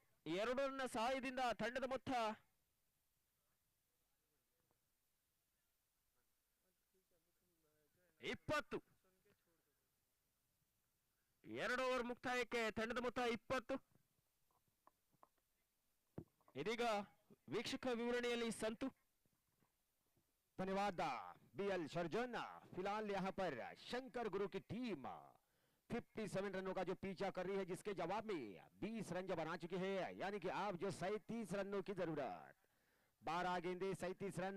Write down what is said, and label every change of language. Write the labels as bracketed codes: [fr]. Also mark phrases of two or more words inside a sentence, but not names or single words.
[kn] 2 ರನ್ನ ಸಹಾಯದಿಂದ ತಂಡದ ಮೊತ್ತ 20. 2 ಓವರ್ ಮುಕ್ತಾಯಕ್ಕೆ ತಂಡದ ಮೊತ್ತ 20. ಇದೀಗ ವೀಕ್ಷಕ ವಿವರಣೆಯಲ್ಲಿ ಸಂತು. [hi] धन्यवाद बीएल सर्जन। फिलहाल यहाँ पर शंकर गुरु की टीम 57 रनों का जो पीछा कर रही है, जिसके जवाब में 20 रन जो बना चुके हैं, यानी कि आप जो 37 रनों की जरूरत। 12 गेंदे 37 रन।